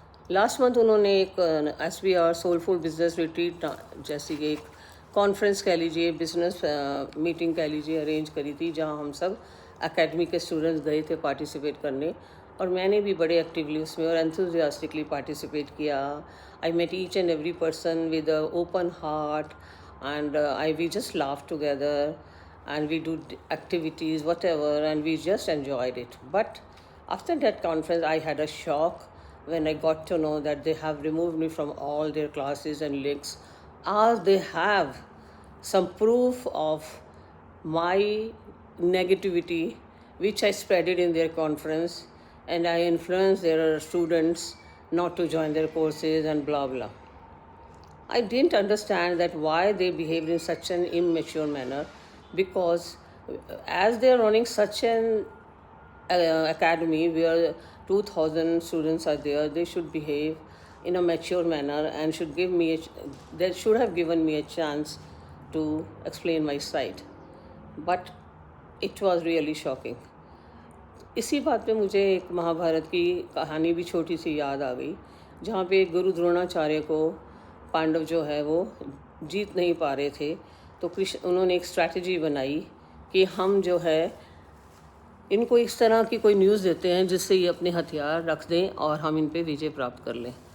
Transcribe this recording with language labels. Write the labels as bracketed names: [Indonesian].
[Hindi] Last month उन्होंने एक SBR soulful business retreat जैसी एक कॉन्फ्रेंस कह लीजिए, बिजनेस मीटिंग कह लीजिए, अरेंज करी थी, जहां हम सब एकेडमी के स्टूडेंट्स गए थे पार्टिसिपेट करने। और मैंने भी बड़े एक्टिवली उसमें और एंथुजियास्टिकली पार्टिसिपेट किया। [English] I met each and every person with open heart and we just laughed together and we do activities whatever and we just enjoyed it. But after that conference I had a shock when I got to know that they have removed me from all their classes and links, as they have some proof of my negativity which I spreaded in their conference, and I influenced their students not to join their courses and blah blah. I didn't understand that why they behaved in such an immature manner, because as they are running such an academy where 2000 students are there, they should behave in a mature manner and should give me they should have given me a chance to explain my side. But it was really shocking. [Hindi] इसी बात पे मुझे एक महाभारत की कहानी भी छोटी सी याद आ गई, जहाँ पे गुरु द्रोणाचार्य को पांडव जो है वो जीत नहीं पा रहे थे, तो कृष्ण उन्होंने एक स्ट्रैटेजी बनाई कि हम जो है इनको इस तरह की कोई न्यूज़ देते हैं जिससे ये अपने हथियार रख दें और हम इन पे विजय प्राप्त कर लें।